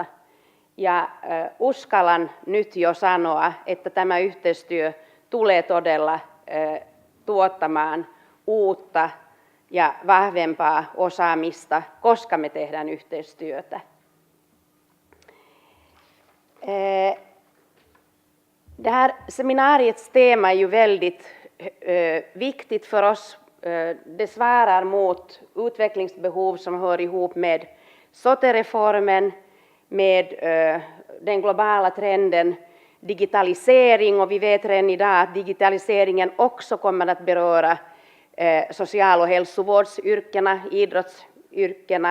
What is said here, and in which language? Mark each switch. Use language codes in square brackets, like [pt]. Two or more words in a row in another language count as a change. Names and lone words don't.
[fi] Ja uskallan nyt jo sanoa, että tämä yhteistyö tulee todella tuottamaan uutta ja vahvempaa osaamista, koska me tehdään yhteistyötä. [sv] Det här seminariets tema är ju väldigt viktigt för oss. Det svarar mot utvecklingsbehov som hör ihop med SOTE-reformen, med den globala trenden digitalisering, och vi vet redan idag att digitaliseringen också kommer att beröra social- och hälsovårdsyrkena, idrottsyrkena.